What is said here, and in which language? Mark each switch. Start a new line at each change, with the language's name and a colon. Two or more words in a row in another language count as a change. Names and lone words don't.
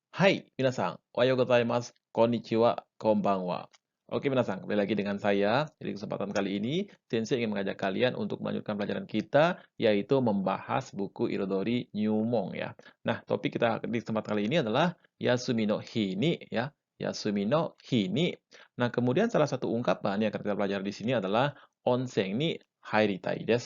Japanese: はい、皆さん。おはようございます。こんにちは. こんばんは.
Indonesian: Oke, minasan. Kembali lagi dengan saya. Di kesempatan kali ini, Sensei ingin mengajak kalian untuk melanjutkan pelajaran kita, yaitu membahas buku Irodori Nyumon ya. Nah, topik kita di kesempatan kali ini adalah Yasumi no Hini ya. Yasumi no Hini. Nah, kemudian salah satu ungkapan yang akan kita pelajari di sini adalah
Japanese: 温泉に入りたいです.